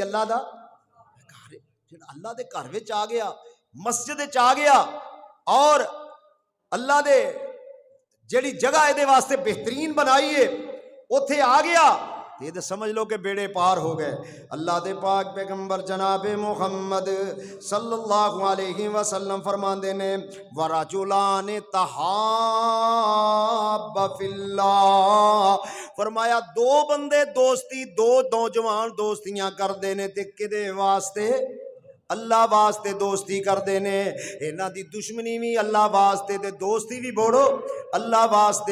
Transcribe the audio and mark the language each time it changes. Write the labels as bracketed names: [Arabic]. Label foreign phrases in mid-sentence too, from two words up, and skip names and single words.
[Punjabi] اللہ دا گھر ہے. جیہڑا اللہ دے گھر وچ آ گیا، مسجد چ آ گیا اور اللہ دے جیہڑی جگہ ایہدے واسطے بہترین بنائی ہے اوتھے آ گیا, [Urdu] یہ تو سمجھ لو کہ بیڑے پار ہو گئے. [Punjabi] اللہ دے پاک پیغمبر جناب محمد [Arabic] صلى الله عليه وسلم [Punjabi] فرماتے نے [Arabic] ورجلان تحابا في الله, [Punjabi] فرمایا دو بندے دوستی، دو نوجوان دوستیاں کرتے نے تے کیدے واسطے? اللہ واسطے دوستی کرتے نے۔ انہاں دی دشمنی بھی اللہ واسطے تے دوستی بھی بولو اللہ واسطے.